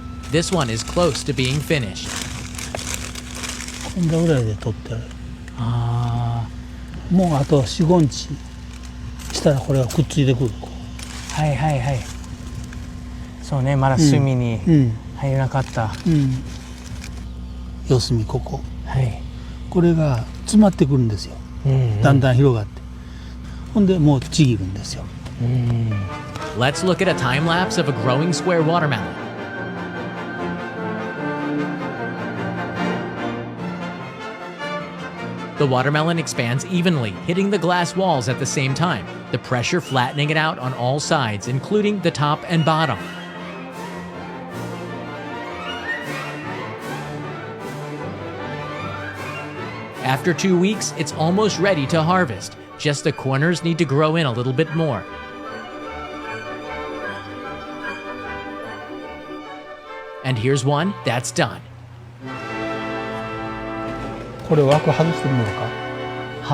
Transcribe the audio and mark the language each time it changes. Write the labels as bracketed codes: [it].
[en] This one is close to being finished. [ja] こんなぐらいで取ってある。もうあと4、5日したらこれがくっついてくる。はいはいはい。そうね、まだ隅に入れなかった。四隅ここ。はい。これが詰まってくるんですよ。だんだん広がって。ほんでもうちぎるんですよ。 [en] Let's look at a time lapse of a growing square watermelon. The watermelon expands evenly, hitting the glass walls at the same time, the pressure flattening it out on all sides, including the top and bottom. After 2 weeks, it's almost ready to harvest. Just the corners need to grow in a little bit more. And here's one that's done. [ja] これ枠外してみようか。